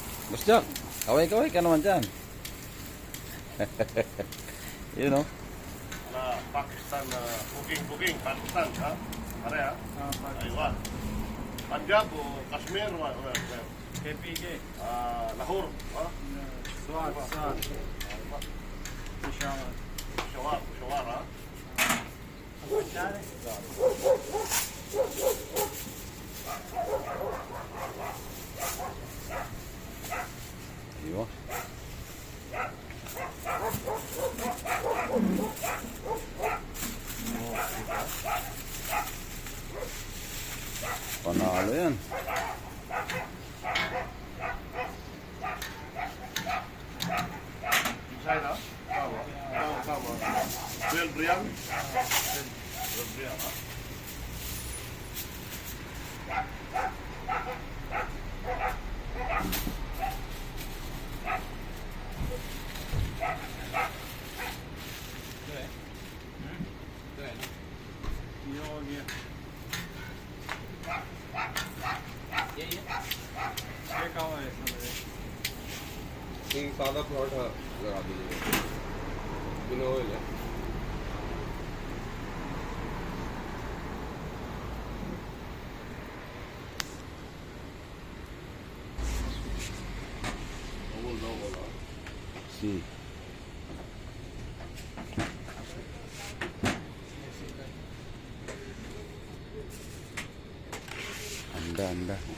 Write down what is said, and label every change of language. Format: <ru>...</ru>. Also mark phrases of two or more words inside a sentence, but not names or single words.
<tl>Boss Jack, kaway-kaway ka naman dyan. Yun o. Na Pakistan, booking, Pakistan, ha? Pare, ha? Aywa. Punjab o Kashmir, KPK. Lahore, ha? Swat. Peshawar. Peshawar, ha? Ayun. Panalo yan. Inside, ha? Tama. 12 riyal? 12 riyal, ha?</tl> <hi>ये हो गया। ये कहाँ है इसमें? एक सादा पराठा लगा दीजिए बिना ऑयल है</hi> <tl>Double, ha? Si. Anda.</tl>